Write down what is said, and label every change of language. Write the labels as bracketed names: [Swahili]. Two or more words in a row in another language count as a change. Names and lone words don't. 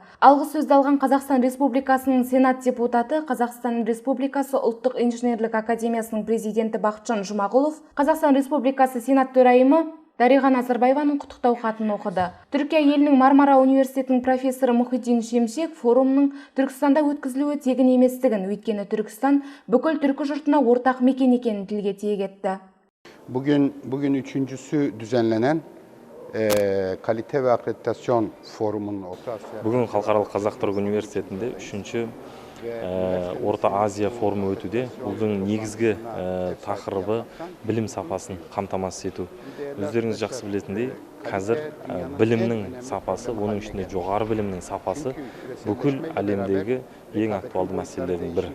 [Kazakh] Алғы сөзді алған Қазақстан Республикасының Сенат депутаты, Қазақстан Республикасы ұлттық инженерлік академиясының президенті Бақытжан Жұмағұлов, Қазақстан Республикасы Сенат төрайымы Дариға Назарбаеваның құттықтау хатын оқыды. Түркия елінің Мармара университетінің профессоры Мұхитдин Шемшек форумның Түркістанда өткізілуі тегін еместігін, өйткені Түркістан бүкіл түркі жұртына ортақ мекен екенін тілге тиек etті. [Turkish] Bugün üçüncüsü düzenlenen kalite ve akreditasyon forumunun [Kazakh] Бүгін Халықаралық Қазақ-Түрік университетінде 3-ші Орта Азия форумы өтуде. Бұның негізгі тақырыбы білім сапасын қамтамасыз ету. Өздеріңіз жақсы білетіндей, қазір білімнің сапасы, оның ішінде жоғары білімнің сапасы бүкіл әлемдегі ең актуалды мәселелердің бірі.